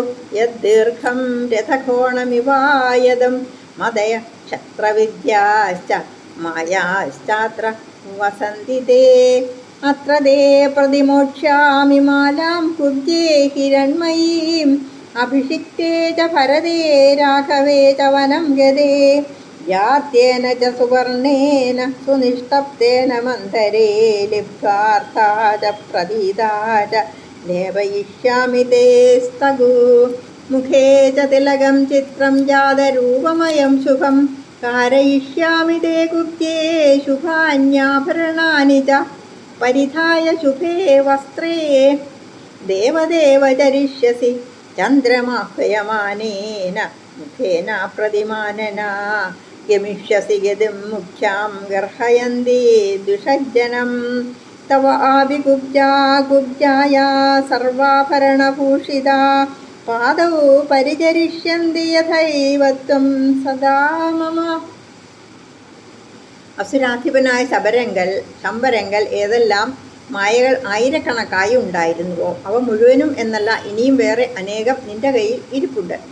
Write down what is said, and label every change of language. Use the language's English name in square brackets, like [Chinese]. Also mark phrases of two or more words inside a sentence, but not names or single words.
[Sanskrit] യദ്ദീർഘം രഥകോണമിവായദം മദയ ക്ഷത്രവിദ്യാശ്ച മായാശ്ചാത്ര വസന്തി തേ അത്ര തേ പ്രതിമോക്ഷ്യാമി മാലാം കുബ്ജേ ഹിരൺമയീം അഭിഷിക്തേ ച ഭരതേ രാഘവേ ച വനം ഗതേ യാത്യേന ച സുവർണേന സുനിഷ്ടപ്തേന മന്ധരേ ലിബ്ധാർത്ഥാ ച പ്രതീതാ ച ലേപയിഷ്യാമി തേ സ്തഗു മുഖേ ച തിലകം ചിത്രം ജാതരൂപമയം ശുഭം कारयिष्यामि ते कुब्जे शुभान्याभरणानि च परिधाय शुभे वस्त्रे देवदेव चरिष्यसि चन्द्रमाह्वयमानेन मुखेन प्रतिमानना गमिष्यसि गतिं मुख्यां गर्हयन्ति द्विषज्जनं तव आविकुब्जा कुब्जाया सर्वाभरणभूषिता പാദൗ പരിചരിഷ്യന്തി യഥൈവ ത്വം സദാ മമ. [Malayalam] അസുരാധിപനായ ശമ്പരങ്കൽ ഏതെല്ലാം മായകൾ ആയിരക്കണക്കായി ഉണ്ടായിരുന്നുവോ അവ മുഴുവനും എന്നല്ല ഇനിയും വേറെ അനേകം നിന്റെ കയ്യിൽ ഇരിപ്പുണ്ട്.